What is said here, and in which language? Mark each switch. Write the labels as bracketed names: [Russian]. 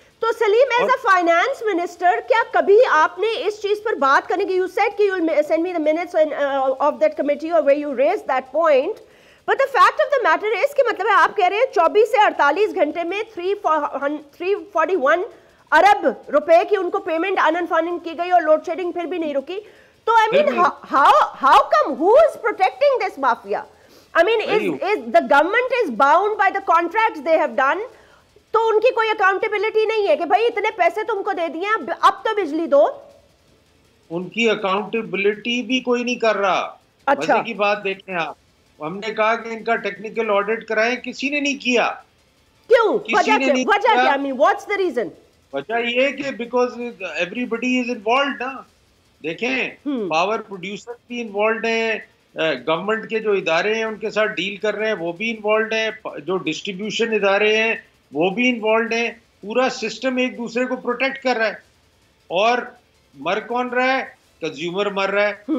[Urdu] تو سلیم as a finance minister کیا کبھی آپ نے اس چیز پر بات کرنے کی, یو سیڈ کہ you will send me the minutes of that committee اور where you raise that point, but the fact of the matter is کہ مطلب آپ کہہ رہے ہیں 24 سے 48 گھنٹے میں 341 ارب روپے کی ان کو پیمنٹ انفنڈنگ کی گئی اور لوڈ شیڈنگ پھر بھی نہیں رکی. [English] تو I mean how come, who is protecting this mafia? [Urdu] I mean is the government is bound by the contracts they have done, تو ان کی کوئی اکاؤنٹیبلٹی نہیں ہے کہ بھائی اتنے پیسے تم کو دے دیے اب تو بجلی دو. ان کی اکاؤنٹیبلٹی بھی کوئی نہیں کر رہا. مزے کی بات دیکھیں آپ, ہم نے کہا کہ ان کا ٹیکنیکل آڈٹ کرائیں, کسی نے نہیں کیا. [English] کیوں؟ وجہ کیا؟ I mean what's the reason? [Urdu] وجہ یہ کہ بیکاز everybody is involved نا. دیکھیں پاور پروڈیوسر بھی انوالوڈ ہیں, گورنمنٹ کے جو ادارے ہیں ان کے ساتھ ڈیل کر رہے ہیں وہ بھی انوالوڈ ہیں, جو ڈسٹریبیوشن ادارے ہیں وہ بھی انوالوڈ ہیں. پورا سسٹم ایک دوسرے کو پروٹیکٹ کر رہا ہے. اور مر کون رہا ہے؟ کنزیومر مر رہا ہے.